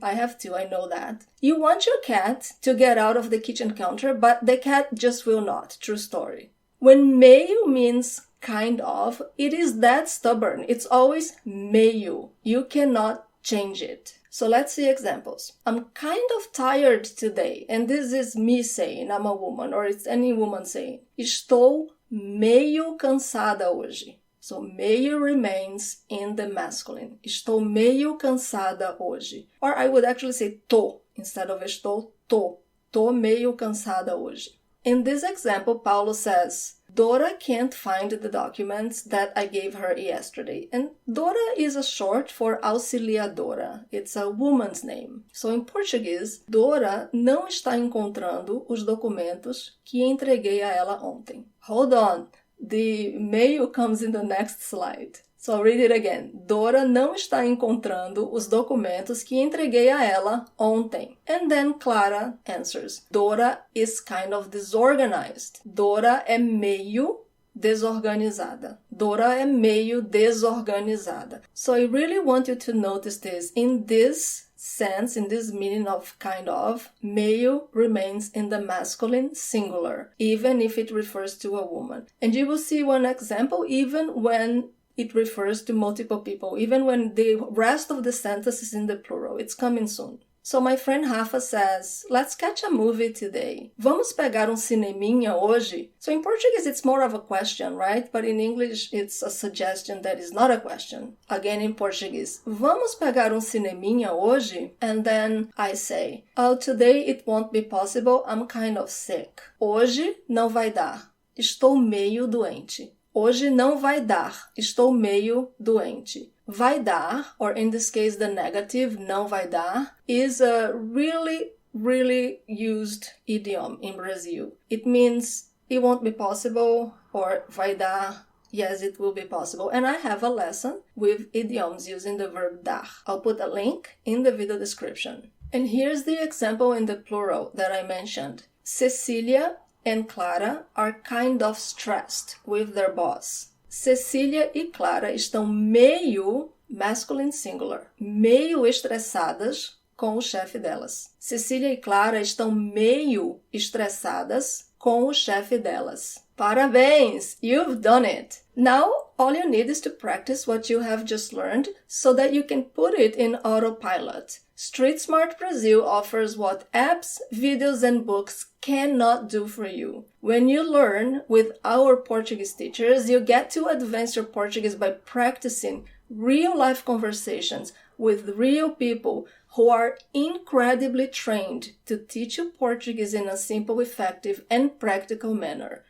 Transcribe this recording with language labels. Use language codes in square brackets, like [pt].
[en] I have two, I know that. You want your cat to get out of the kitchen counter, but the cat just will not. True story. When meio means kind of, it is that stubborn. It's always meio. You cannot change it. So let's see examples. I'm kind of tired today. And this is me saying, I'm a woman, or it's any woman saying. [pt] Estou meio cansada hoje. [en] So meio remains in the masculine. [pt] Estou meio cansada hoje. [en] Or I would actually say tô instead of estou, tô. [pt] Tô meio cansada hoje. [en] In this example, Paulo says, Dora can't find the documents that I gave her yesterday. And Dora is a short for auxiliadora. It's a woman's name. So in Portuguese, [pt] Dora não está encontrando os documentos que entreguei a ela ontem. [en] Hold on. The Meio comes in the next slide. So I'll read it again. [pt] Dora não está encontrando os documentos que entreguei a ela ontem. [en] And then Clara answers. Dora is kind of disorganized. [pt] Dora é meio desorganizada. Dora é meio desorganizada. [en] So I really want you to notice this. In this sense, in this meaning of kind of, meio remains in the masculine singular, even if it refers to a woman. And you will see one example even when it refers to multiple people, even when the rest of the sentence is in the plural. It's coming soon. So my friend Rafa says, let's catch a movie today. [pt] Vamos pegar cineminha hoje? [en] So in Portuguese, it's more of a question, right? But in English, it's a suggestion that is not a question. Again, in Portuguese, [pt] vamos pegar cineminha hoje? [en] And then I say, oh, today it won't be possible. I'm kind of sick. [pt] Hoje não vai dar. Estou meio doente. Hoje não vai dar. Estou meio doente. [en] Vai dar, or in this case the negative, não vai dar, is a really used idiom in Brazil. It means it won't be possible, or vai dar, yes, it will be possible. And I have a lesson with idioms using the verb dar. I'll put a link in the video description. And here's the example in the plural that I mentioned. Cecilia and Clara are kind of stressed with their boss. [pt] Cecília e Clara estão meio, [en] masculine singular, [pt] meio estressadas com o chefe delas. Cecília e Clara estão meio estressadas com o chefe delas. [en] Parabéns! You've done it! Now, all you need is to practice what you have just learned so that you can put it in autopilot. Street Smart Brazil offers what apps, videos, and books cannot do for you. When you learn with our Portuguese teachers, you get to advance your Portuguese by practicing real-life conversations with real people who are incredibly trained to teach you Portuguese in a simple, effective, and practical manner.